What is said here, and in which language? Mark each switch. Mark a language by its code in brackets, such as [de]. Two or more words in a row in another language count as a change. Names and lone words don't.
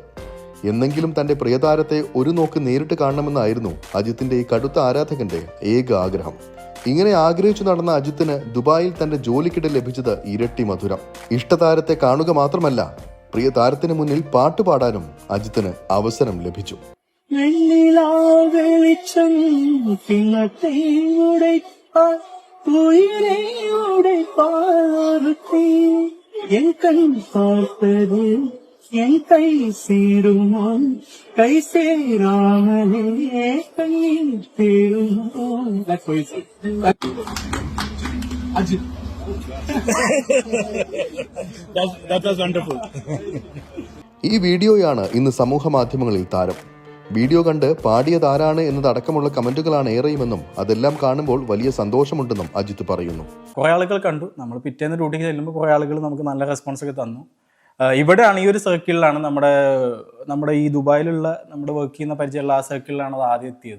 [ml] എന്നെങ്കിലും തന്റെ പ്രിയതാരത്തെ ഒരു നോക്ക് നേരിട്ട് കാണണമെന്നായിരുന്നു അജിത്തിന്റെ ഈ കടുത്ത ആരാധകന്റെ ഏക ആഗ്രഹം. ഇങ്ങനെ ആഗ്രഹിച്ചു നടന്ന അജിത്തിന് ദുബായിൽ തന്റെ ജോലിക്കിടെ ലഭിച്ചത് ഇരട്ടി മധുരം. ഇഷ്ടതാരത്തെ കാണുക മാത്രമല്ല, പ്രിയ താരത്തിന് മുന്നിൽ പാട്ടുപാടാനും അജിത്തിന് അവസരം ലഭിച്ചു. [ta] என் கண் பார்ப்பது என் கை சேருமோ, கை சேராமலே கண்ணீர் தேருமோ. [en] That was wonderful. [ml] ഈ വീഡിയോയാണ് ഇന്ന് സമൂഹ മാധ്യമങ്ങളിൽ താരം. വീഡിയോ കണ്ട് പാടിയതാരാണ് എന്നതടക്കമുള്ള കമന്റുകളാണ് ഏറെയുമെന്നും അതെല്ലാം കാണുമ്പോൾ വലിയ സന്തോഷമുണ്ടെന്നും അജിത്ത് പറയുന്നു. കുറേ ആളുകൾ കണ്ടു. നമ്മൾ പിറ്റേന്ന് ഡ്യൂട്ടിക്ക് ചെല്ലുമ്പോൾ കുറേ ആളുകൾ നമുക്ക് നല്ല റെസ്പോൺസ് ഒക്കെ തന്നു. ഇവിടെയാണ്, ഈ ഒരു സർക്കിളിലാണ്, നമ്മുടെ ഈ ദുബായിലുള്ള നമ്മുടെ വർക്ക് ചെയ്യുന്ന പരിചയമുള്ള ആ സർക്കിളിലാണ് അത് ആദ്യം എത്തിയത്.